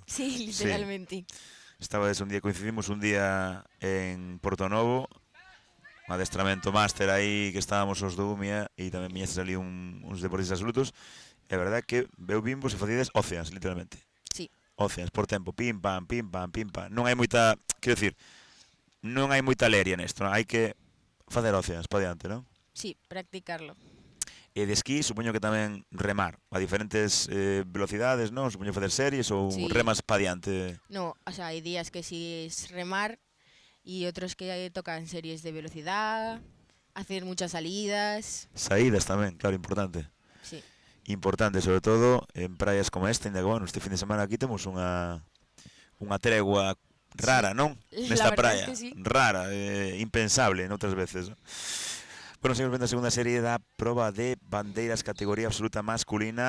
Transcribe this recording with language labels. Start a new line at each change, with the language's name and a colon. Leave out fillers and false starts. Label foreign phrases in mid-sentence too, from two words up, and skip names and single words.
Galician: Sí, literalmente. Coincidimos un día en Portonovo, un adestramento máster aí que estábamos os do UMIA e tamén viñestes ali uns deportistas absolutos. É verdade que veu vimos e facides Oceans, literalmente. Sí. Oceans, por tempo, pim, pam, pim, pam, pim, pam. Non hai moita, quero dicir, non hai moita leria nesto, non? Hai que facer Oceans para diante, non?
Spanish: Sí, practicarlo.
Galician: E de esquí, supoño que tamén remar a diferentes velocidades, non? Supoño facer series ou remas para diante.
Spanish: No, o sea, hai días que sí es remar y otros que tocan series de velocidad, hacer muchas salidas.
Galician: Saídas tamén, claro, importante. Sí. Importante, sobre todo en praias como esta, ainda que, bueno, este fin de semana aquí temos unha tregua rara, non? Nesta praia,
Spanish: es que sí.
Galician: Rara, impensable, noutras veces, non? Bueno, seguimos vendo a segunda serie da proba de bandeiras categoría absoluta masculina.